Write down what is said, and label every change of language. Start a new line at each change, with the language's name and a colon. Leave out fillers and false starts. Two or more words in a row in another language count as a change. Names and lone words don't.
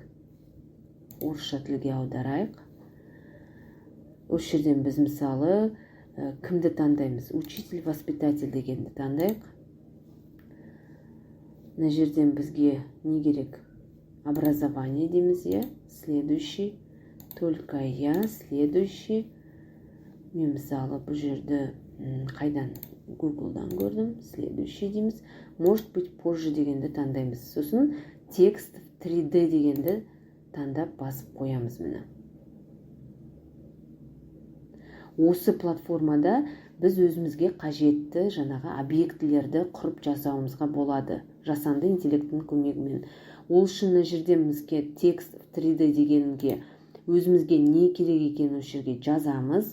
Kazakh: Орысша тілге аударайық. Осы жерден біз мысалы кімді таңдаймыз?
Russian: Учитель, воспитатель
Kazakh: дегенді таңдайық. Мына жерден бізге не керек? Образование дейміз,
Russian: я. Следующий. Только я. Следующий.
Kazakh: Мен мысалы бұл жерді қайдан? Google'дан көрдім. Следующий дейміз.
Russian: Может быть, позже
Kazakh: дегенді таңдаймыз. Сосын текст 3D дегенді таңдап басып қоямыз мені. Осы платформада біз өзімізге қажетті жаңағы объектілерді құрып жасауымызға болады. Жасанды интеллекттің көмегімен. Ол үшін мына жерде бізге текст 3D дегенге өзімізге не керек екенін осы жерге жазамыз.